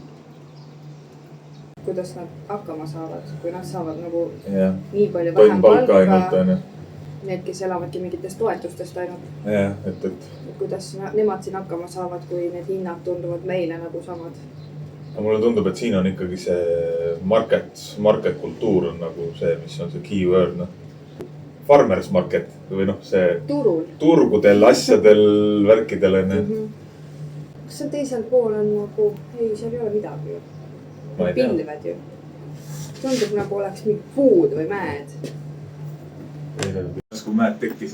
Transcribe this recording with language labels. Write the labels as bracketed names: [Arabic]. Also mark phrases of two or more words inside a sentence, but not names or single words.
[Estonian] Kuidas nad hakkama saavad, kui nad saavad nagu nii palju vähem palka. Need, kes elavadki mingitest toetustest ainult. Jah, et. Kuidas nemad siin hakkama saavad, kui need hinnad tunduvad meile nagu samad? Mulle tundub, et siin on ikkagi see market kultuur on nagu see, mis on see keyword. [English] Farmers market [Estonian] või see turgudel, asjadel, värkidel. Kas see teisel pool on nagu, ei, seal ei ole midagi ju. Pilved ju. Tundub nagu oleks mingi puud või mäed. Kui mäed tekkisid.